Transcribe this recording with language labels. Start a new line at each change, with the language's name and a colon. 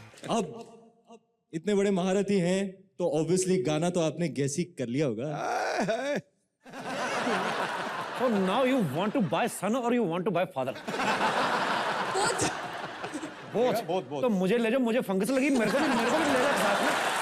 Hindi: अब इतने बड़े महारथी हैं तो ऑब्वियसली गाना तो आपने गैस ही कर लिया होगा।
English: So now you want to buy son or you want to buy father? Both.
Hindi: तो मुझे ले जाओ, मुझे फंगस लगी, मेरे को भी ले जाओ साथ में।